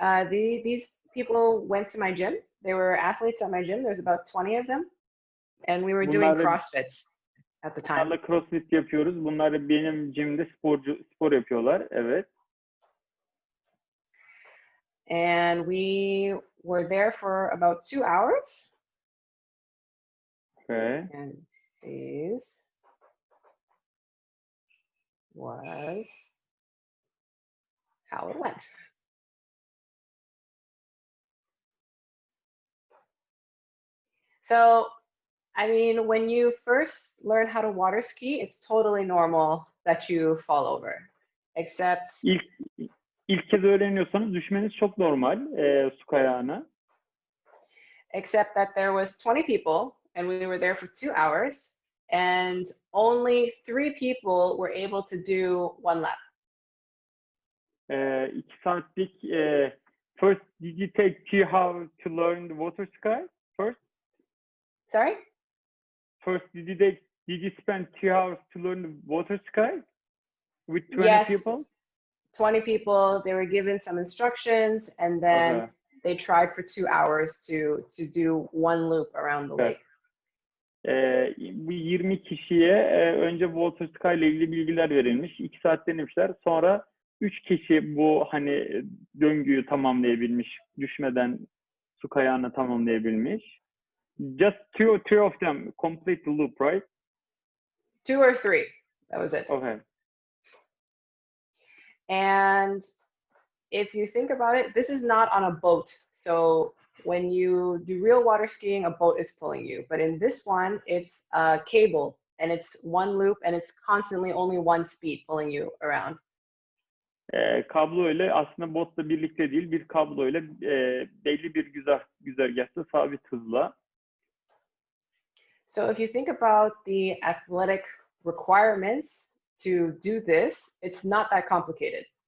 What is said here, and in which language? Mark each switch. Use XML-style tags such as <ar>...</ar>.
<en>These people went to my gym. They were athletes at my gym. There's about 20 of them. And we were doing CrossFits at the time.</en> <tr>Bunlarla CrossFit yapıyoruz. Bunlar benim gym'de spor yapıyorlar. Evet.</tr> <en>And we were there for about 2 hours. Okay. And this was how it went. So, I mean, when you first learn how to water ski, it's totally normal that you fall over. Except</en> <tr>İlk kez öğreniyorsanız düşmeniz çok normal su kayağına.</tr> <en>Except that there was 20 people and we were there for 2 hours and only 3 people were able to do 1 lap.</en> <tr>2 saatlik</tr> <en>first did you take 2 hours to learn the water ski first? Sorry? First did you spend 2 hours to learn the water ski with 20 yes, people? 20 people, they were given some instructions and then they tried for 2 hours to do 1 loop around the lake.</en> <tr>Bu 20 kişiye önce water ski ile ilgili bilgiler verilmiş. 2 saat denemişler. Sonra 3 kişi bu hani döngüyü tamamlayabilmiş. Düşmeden su kayağını tamamlayabilmiş.</tr> <en>Just two of them complete the loop, right? 2 or 3. That was it. Okay. And if you think about it, this is not on a boat. So when you do real water skiing, a boat is pulling you. But in this one, it's a cable and it's 1 loop and it's constantly only 1 speed pulling you around.</en> <tr>Kablo ile aslında botla birlikte değil, bir kablo ile belli bir güzergahta sabit hızla.</tr> <en>So if you think about the athletic requirements to do this, it's not that complicated.</en>